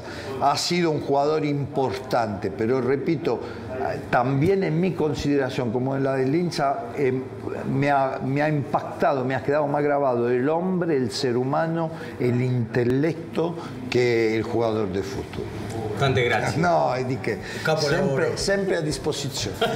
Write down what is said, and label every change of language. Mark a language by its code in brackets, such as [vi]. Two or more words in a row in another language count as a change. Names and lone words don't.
[es] Ha sido un jugador importante, pero repito, también en mi consideración, como en la del hincha, me ha impactado, me ha quedado más grabado el hombre, el ser humano, el intelecto que el jugador de fútbol. [it] Tante grazie. No, di che. Capolavoro. Sempre a disposizione.